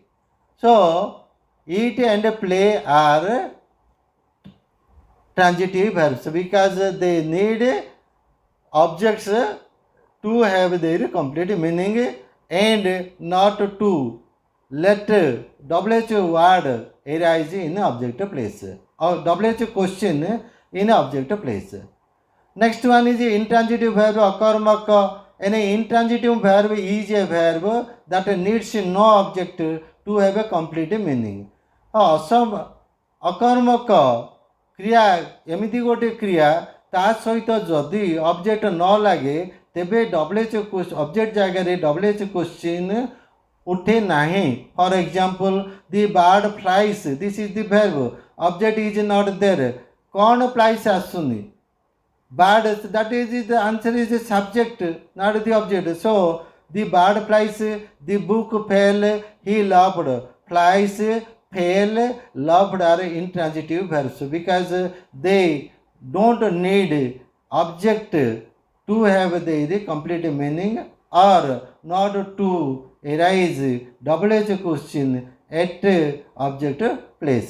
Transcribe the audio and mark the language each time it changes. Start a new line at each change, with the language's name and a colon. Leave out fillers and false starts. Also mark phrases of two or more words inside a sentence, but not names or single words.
English: So, eat and play are transitive verbs because they need objects to have their complete meaning and not to let WH word arise in object place or WH question in object place. Next one is intransitive verb akarmaka. An intransitive verb is a verb that needs no object to have a complete meaning.
Odia: ଅକର୍ମକ କ୍ରିୟା ଏମିତି ଗୋଟେ କ୍ରିୟା ତା ସହିତ ଯଦି ଅବଜେକ୍ଟ ନ ଲାଗେ ତେବେ WH ଅବଜେକ୍ଟ ଜାଗାରେ
English: WH question
Odia: ଉଠେ ନାହିଁ.
English: for example the bird flies, this is the verb, object is not there.
Odia: କ'ଣ ଫ୍ଲାଇସ୍ ଆସୁନି?
English: Bird, that is the answer is the subject, not the object. So the bird flies, the book fell, he loved. Flies, fell, loved are intransitive verbs because they don't need object to have the complete meaning or not to arise WH question at object place.